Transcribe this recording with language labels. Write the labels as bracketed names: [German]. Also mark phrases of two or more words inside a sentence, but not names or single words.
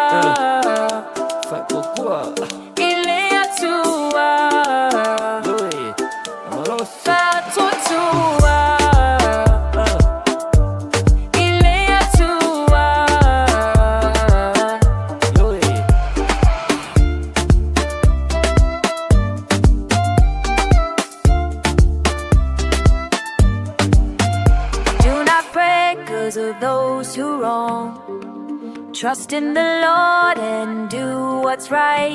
[Samoan] Fakokua, ile Atua, Lui, Malosi, Fatuatua, ile Atua. Lui. [English] Do not pray 'cause of those who wrong. Trust in the Lord and do what's right.